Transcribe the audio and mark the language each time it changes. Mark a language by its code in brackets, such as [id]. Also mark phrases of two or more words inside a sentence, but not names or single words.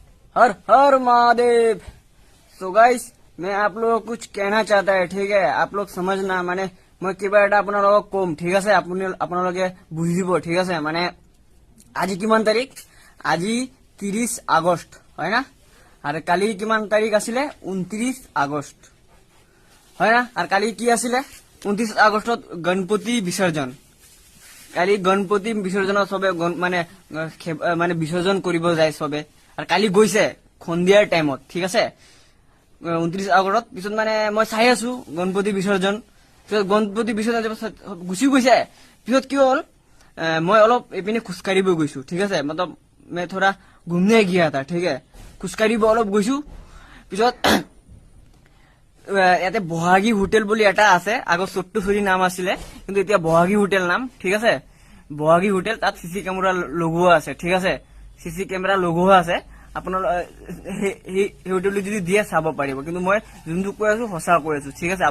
[hi] हर हर महादेव। [en] so guys, [hi] मैं आप लोगों को कुछ कहना चाहता है, ठीक है? आप लोग समझना, माने मैं [as] কিবা এটা আপোনালোকক কম, ঠিক আছে? আপোনালোকে বুজিব, ঠিক আছে? মানে আজি কিমান তাৰিখ? আজি 30 আগষ্ট, হয় না? আর কালি কিমান তারিখ আছিলে? 29 আগষ্ট, হয় না? আর কালি কি আছিলে? 29 আগষ্টত গণপতি বিসর্জন। কালি গণপতি বিসর্জনত সবে মানে বিসর্জন কৰিব যায় সবে। আর কালি গৈছে সন্ধিয়াৰ টাইমত, ঠিক আছে? 29 আগষ্টত। পিছত মানে মই চাই আছো গণপতি বিসর্জন। পিছত গণপতি বিসর্জন গুচি গৈছে। পিছত কি হল, মই অলপ এইপিনে খোজকাঢ়িব গৈছো, ঠিক আছে? [hi] মতলব मैं थोड़ा घूमने गया था, ठीक है? [as] খোজকাঢ়িব অলপ গৈছো। পিছত ইয়াতে বহাগী হোটেল বুলি এটা আছে, আগত চট্টুচুৰী নাম আছিলে, কিন্তু এতিয়া বহাগী হোটেল নাম, ঠিক আছে? বহাগী হোটেল, তাত [en] CC camera [as] লগোৱা আছে, ঠিক আছে? [en] CC camera [as] লগোৱা আছে। আপোনালোক সেই হোটেলটো যদি দিয়ে চাব পাৰিব, কিন্তু মই যোনটো কৈ আছো সঁচা কৈ আছো, ঠিক আছে?